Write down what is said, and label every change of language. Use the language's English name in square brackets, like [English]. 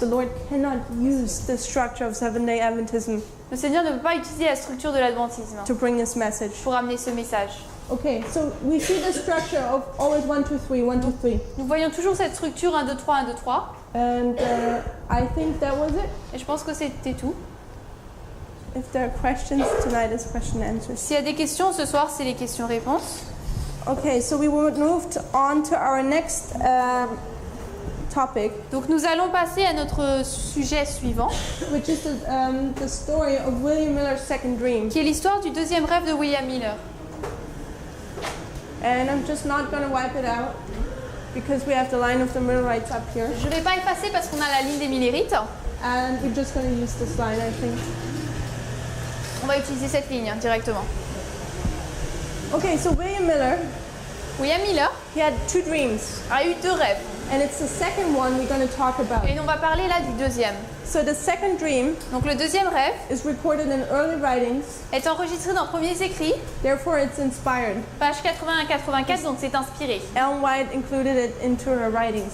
[English] The Lord cannot use the structure of Seventh-day Adventism [French] Le Seigneur ne peut pas utiliser la structure de l'adventisme [English] to bring this message. [French] pour amener ce message. [English] Okay, so we see the structure of always 1, 2, 3, 1, 2, 3. [French] Nous voyons toujours cette structure 1, 2, 3, 1, 2, 3. [English] And I think that was it. [French] Et je pense que c'était tout. [English] If there are questions, tonight is question and answers. [French] S'il y a des questions ce soir, c'est les questions-réponses. [English] Okay, so we will move on to our next topic, [French] Donc nous allons passer à notre sujet suivant, [English] which is the story of William Miller's second dream. [French] qui est l'histoire du deuxième rêve de William Miller. [English] And I'm just not going to wipe it out because we have the line of the Millerites up here. [French] Je ne vais pas effacer parce qu'on a la ligne des Millerites. [English] And we're just going to use this line, I think. [French] On va utiliser cette ligne directement. [English] Okay, so William Miller, [French] William Miller [English] he had 2 dreams. [French] a eu 2 rêves. [English] And it's the second one we're going to talk about. [French] Et on va parler là du deuxième. [English] So the second dream [French] Donc le deuxième rêve [English] is recorded in early writings, [French] est enregistré dans Premiers Écrits, [English] therefore it's inspired. [French] page 80 à 84, donc c'est inspiré. [English] Ellen White included it into her writings,